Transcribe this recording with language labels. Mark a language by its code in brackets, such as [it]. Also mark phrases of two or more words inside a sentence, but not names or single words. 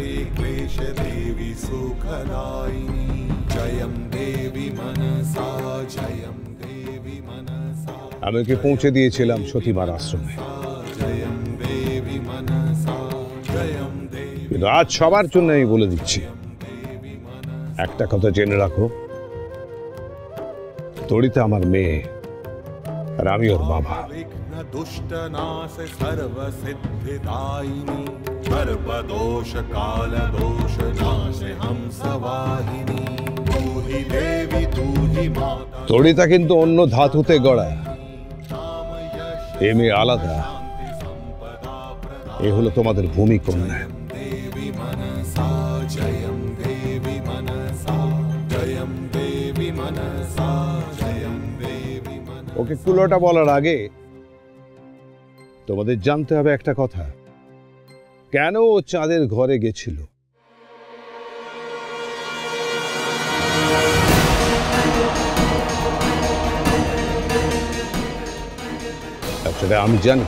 [bn] আমি ওকে পৌঁছে দিয়েছিলাম সতীমার আশ্রমে, কিন্তু আজ সবার জন্য আমি বলে দিচ্ছি, একটা কথা জেনে রাখো, তরিতা আমার মেয়ে আর আমি ওর বাবা। [sa] दुष्ट नाश सर्व सिद्धिदायिनी सर्वदोष काल दोष नाश हंस वाहिनी [hi] तू ही देवी तू ही माता। [bn] তরিতা কিন্তু অন্য ধাতুতে গড়া, এ মেয়ে আলাদা। এ হলো তোমাদের ভূমিকন্যা। [sa] देवी मनसा जयं देवी मनसा जयं देवी मनसा जयं देवी मनसा। [bn] ওকে কুলোটা বলার আগে তোমাদের জানতে হবে একটা কথা, কেন ও চাঁদের ঘরে গেছিল। সেটা আমি জানি।